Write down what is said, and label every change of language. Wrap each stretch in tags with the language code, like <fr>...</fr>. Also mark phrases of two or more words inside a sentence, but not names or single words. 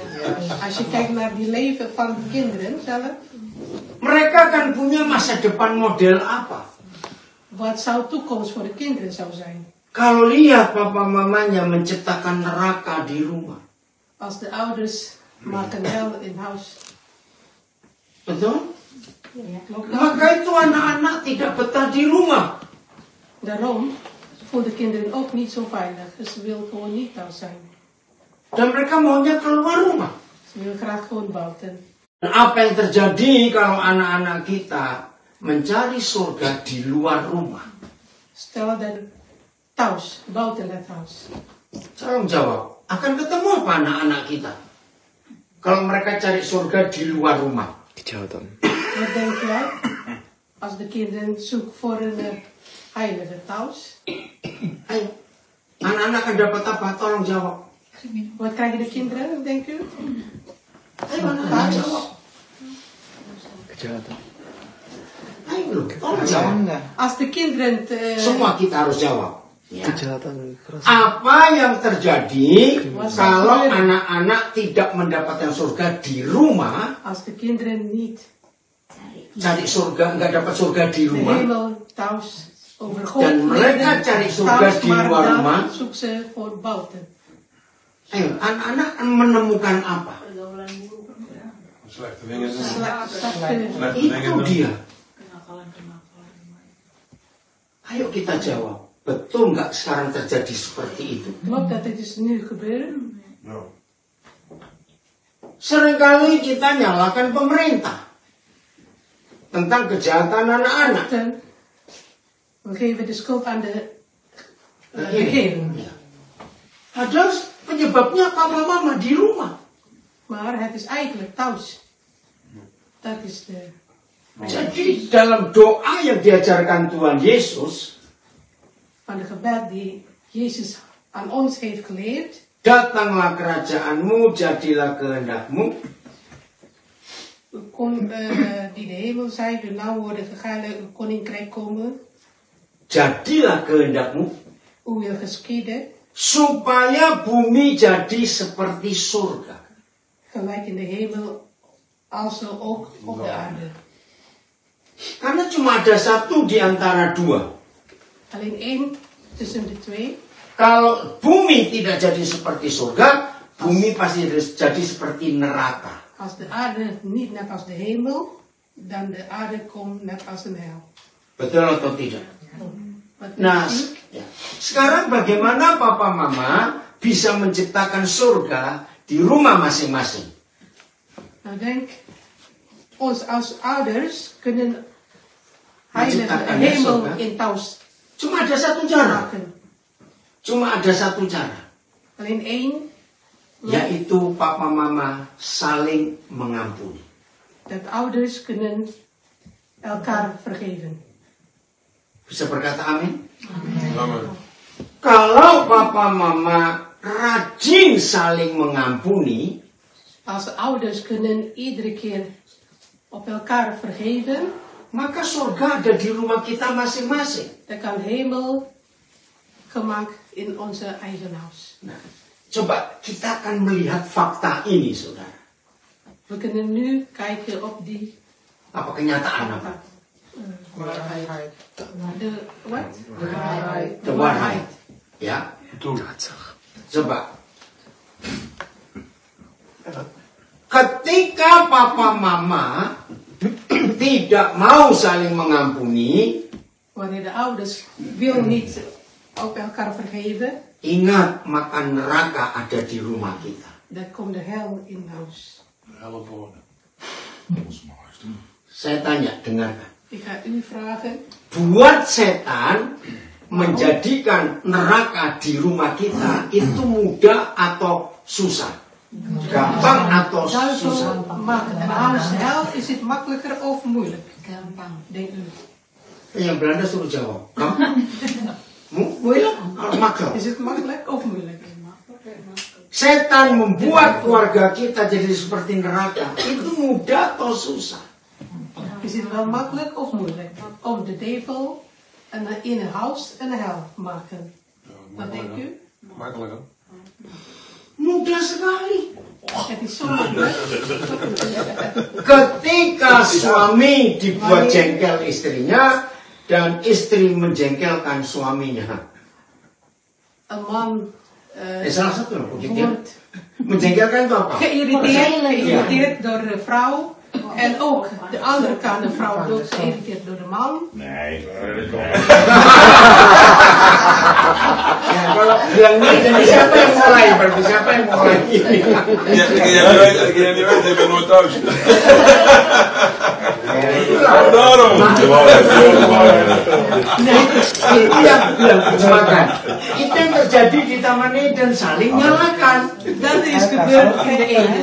<nl>Als je kijkt naar die leven van de kinderen zelf,</nl> <id>Mereka akan punya masa depan model apa?</id> <nl>wat zou toekomst voor de kinderen zou zijn?</nl> <id>Kalau lihat papa mamanya menciptakan neraka di rumah.</id> <nl>Als de ouders maken hel in huis.</nl> <id>Betul?</id> <nl>Klopt dat?</nl> <id>Maka itu anak-anak tidak betah di rumah.</id> <nl>Daarom voelen de kinderen ook niet zo veilig. Dus ze willen gewoon niet thuis zijn.</nl> <id>Dan mereka maunya keluar rumah.</id> <nl>Ze willen graag gewoon buiten.</nl> <id>Dan apa yang terjadi kalau anak-anak kita mencari surga di luar rumah?</id> <nl>Stel dat thuis, buiten het huis.</nl> <id>Tolong jawab. Akan ketemu apa anak-anak kita? Kalau mereka cari surga di luar rumah.</id> <nl>Wat denk jij? Als de kinderen zoeken voor een heilige thuis.</nl> <id>Ayo. Anak-anak akan dapat apa? Tolong jawab.</id> <nl>Wat krijgen de kinderen, denk u?</nl> <id>Ayo anak-anak jawab. Ayo, tolong jawab.</id> <nl>Als de kinderen...</nl> <id>Semua kita harus jawab. Ya. Apa yang terjadi kalau anak-anak tidak mendapatkan surga di rumah?</id> <nl>Als de kinderen niet</nl> <id>Cari surga, nggak dapat surga di</id> <nl>de</nl> <id>rumah.</id> <nl>hemel thuis over God</nl> <id>Dan mereka</id> <nl>leren</nl> <id>cari surga</id> <nl>thuis,</nl> <id>di</id> <nl>maar</nl> <id>luar dan rumah.</id> <nl>zoeken ze voor buiten.</nl> <id>Ayo, anak-anak menemukan apa?</id> <nl>Slechte dingen doen. Slechte</nl> <id>Itu dia. Ayo kita jawab. Betul nggak sekarang terjadi seperti itu?</id> <nl>Klopt dat dit is nu gebeuren? No.</nl> <id>Seringkali kita nyalakan pemerintah tentang kejahatan anak-anak.</id> <nl>We geven de schuld aan de</nl> <id>Ini.</id> <nl>regering.</nl> <id>Ya. Padahal penyebabnya papa mama di rumah.</id> <nl>Maar het is eigenlijk thuis. Dat is de...</nl> <id>Jadi dalam doa yang diajarkan Tuhan Yesus,</id> <nl>van de gebed die Jezus aan ons heeft geleerd.</nl> <id>datanglah kerajaanmu, jadilah kehendakmu.</id> <nl>Kom, die de hemel zei, de nauw worden gegaan, uw koninkrijk komen.</nl> <id>Jadilah kehendakmu.</id> <nl>Uw wil geschieden.</nl> <id>Supaya bumi jadi seperti surga.</id> <nl>Gelijk in de hemel, als ook op de aarde.</nl> <id>Karena cuma ada satu di antara dua.</id> <nl>Alleen één tussen de twee.</nl> <id>Kalau bumi tidak jadi seperti surga, bumi pasti jadi seperti neraka.</id> <nl>Als de aarde niet net als de hemel, dan de aarde komt net als een hel.</nl> <id>Betul atau tidak?</id> <nl>Wat</nl> <id>Nah,</id> <nl>denk je?</nl> <id>sekarang bagaimana papa mama bisa menciptakan surga di rumah masing-masing?</id> <nl>Nou denk, ons als ouders kunnen heilige</nl> <id>Menciptakan</id> <nl>hemel</nl> <id>surga.</id> <nl>in thuis</nl> <id>Cuma ada satu cara.</id> <nl>maken.</nl> <id>Cuma ada satu cara.</id> <nl>Alleen één</nl> <id>yaitu papa mama saling mengampuni.</id> <nl>Dat ouders kunnen elkaar vergeven.</nl> <id>Bisa berkata amin?</id> <nl>Amen.</nl> <id>Kalau papa mama rajin saling mengampuni,</id> <nl>Als ouders kunnen iedere keer op elkaar vergeven,</nl> <id>maka surga ada di rumah kita masing-masing.</id> <nl>dan kan hemel gemaakt in onze eigen huis.</nl> <id>Nah, coba kita akan melihat fakta ini, saudara.</id> <nl>We kunnen nu kijken op die</nl> <id>Apa kenyataan apa?</id> <nl>de wat? De waarheid.</nl> <id>Ya, Betul. coba. Ketika papa mama tidak mau saling mengampuni,</id> <nl>Wanneer de ouders wil niet op elkaar vergeven,</nl> <id>ingat maka neraka ada di rumah kita.</id> <nl>dan komt de hel in huis. Help worden.</nl> <id>Saya tanya, dengarkan.</id> <nl>Ik ga u vragen,</nl> <id>Buat setan menjadikan neraka di rumah kita itu mudah atau susah? Gampang atau susah?</id> <nl>duivel maakt een huis hel, is het makkelijker of moeilijk?</nl> <id>Gampang.</id> <nl>Denk u.</nl> <id>Yang Belanda suruh jawab.</id> <nl>Moeilijk? Makkelijk. Is het makkelijk of moeilijk?</nl> <id>Setan membuat keluarga kita jadi seperti neraka. Itu mudah atau susah?</id> <nl>Is het wel makkelijk of moeilijk? Om de duivel in een huis een hel maken. Wat denkt u? Makkelijk, hè?</nl> <id>Mudah sekali.</id> <nl>Het is zo makkelijk.</nl> <id>Ketika suami dibuat jengkel istrinya dan istri menjengkelkan suaminya.</id> <nl>Een man</nl> <id>Salah satu loh, begitu.</id> <nl>wordt</nl> <id>Menjengkelkan itu apa?</id> <nl>geïrriteerd door de vrouw. En ook de andere kant, de vrouw wordt geïrriteerd door de man. Nee.</nl> <id>Ya, kalau bilang ini jadi siapa yang mulai? Berarti siapa yang mulai?</id> <nl>Jij niet weet, ik ben nooit thuis. Daarom.</nl> <id>Itu yang bilang kecelakaan. Itu yang terjadi di Taman Eden, saling nyalakan.</id> <nl>Dat is gebeurd in de Eden.</nl>